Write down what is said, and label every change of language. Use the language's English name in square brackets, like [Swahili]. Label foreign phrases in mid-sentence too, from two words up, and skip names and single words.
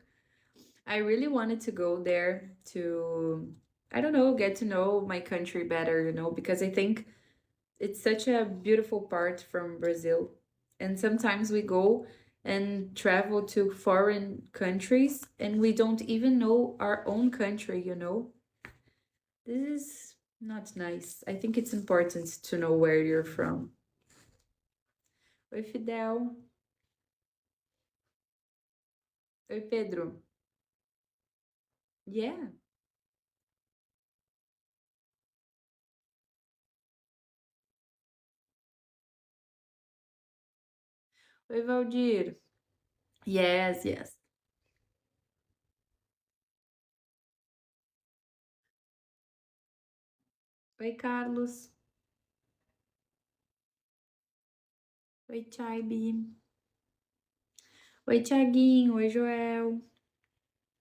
[English] I really wanted to go there to, I don't know, get to know my country better, you know, because I think it's such a beautiful part from Brazil. And sometimes we go and travel to foreign countries and we don't even know our own country, you know. This is not nice. I think it's important to know where you're from. [Portuguese] Oi, Fidel. Oi, Pedro. Yeah. Oi, Valdir. [English] Yes, yes. [Portuguese] Oi, Carlos. Oi, Chaibi. Oi, Tiaguinho. Oi, Joel.